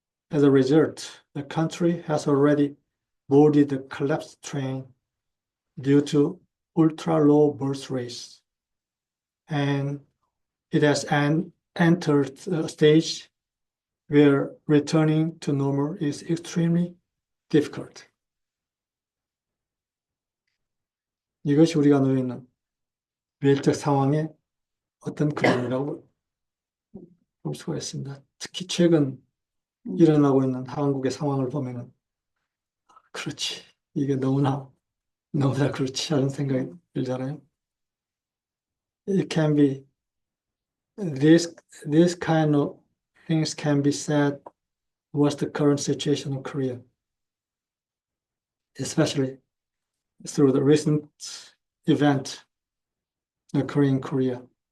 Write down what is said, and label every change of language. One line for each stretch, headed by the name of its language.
English: As a result, the country has already boarded the collapse train due to ultra-low birth rates, and it has entered a stage where returning to normal is extremely difficult.
Korean: 이것이 우리가 놓여 있는 외적 상황의 어떤 그림이라고 볼 수가 있습니다. 특히 최근 일어나고 있는 한국의 상황을 보면은 그렇지, 이게 너무나 그렇지 않은 생각이 들잖아요.
English: It can be this kind of things can be said was the current situation in Korea, especially through the recent event occurring in Korea.